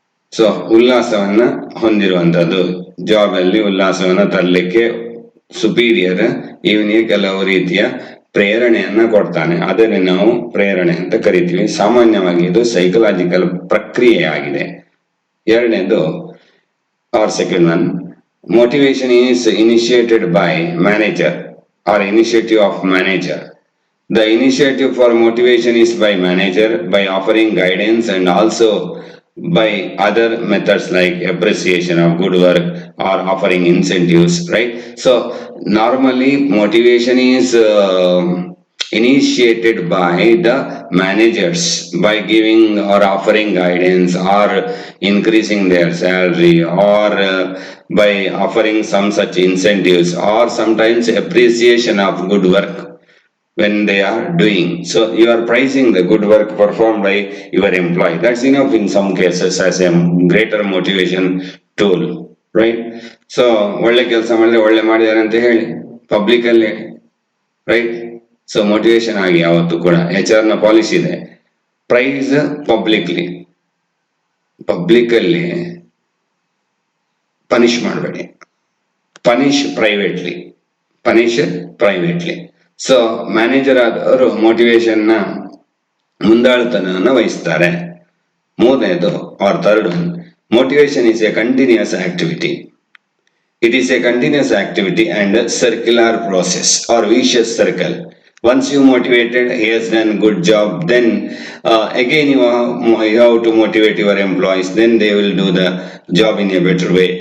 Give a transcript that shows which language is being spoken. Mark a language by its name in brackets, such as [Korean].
[Kannada] So ಉಲ್ಲಾಸವನ್ನ ಹೊಂದಿರುವಂತದ್ದು, job ಅಲ್ಲಿ ಉಲ್ಲಾಸವನ್ನ ತರಲಿಕ್ಕೆ superior ಇವನಿಗೆ ಕೆಲವು ರೀತಿಯ ಪ್ರೇರಣೆಯನ್ನ ಕೊಡ್ತಾನೆ. ಅದನ್ನೇ ನಾವು ಪ್ರೇರಣೆ ಅಂತ ಕರಿತೀವಿ. ಸಾಮಾನ್ಯವಾಗಿ ಇದು ಸೈಕಲಾಜಿಕಲ್ ಪ್ರಕ್ರಿಯೆ ಆಗಿದೆ. [English] ಎರಡನೇದು or second one, motivation is initiated by manager or initiative of manager. The initiative for motivation is by manager by offering guidance and also by other methods like appreciation of good work or offering incentives, right? So normally motivation is initiated by the managers by giving or offering guidance or increasing their salary or by offering some such incentives or sometimes appreciation of good work when they are doing. So you are praising the good work performed by your employee. That's enough in some cases as a greater motivation tool, right? [Kannada] So ಒಳ್ಳೆ ಕೆಲಸ ಮಾಡಿದ್ರೆ ಒಳ್ಳೆ ಮಾಡಿದ್ದಾರೆ ಅಂತ ಹೇಳಿ public ಅಲ್ಲಿ ಹೇಳಿ, right? So motivation ಆಗಿ ಯಾವತ್ತು ಕೂಡ HR ನ ಪಾಲಿಸಿ ಇದೆ, [English] praise publicly, [Kannada] ಪಬ್ಲಿಕ್ ಅಲ್ಲಿ ಪನಿಷ್ ಮಾಡಬೇಡಿ, [English] Punish privately, punish privately. [Kannada] So manager ಆದವರು ಮೋಟಿವೇಶನ್ ನ ಮುಂದಾಳುತನವನ್ನು ವಹಿಸ್ತಾರೆ. [English] ಮೂರನೇದು or third one, motivation is a continuous activity. It is a continuous activity and a circular process or vicious circle. Once you motivated, he has done good job, then again you have to motivate your employees, then they will do the job in a better way.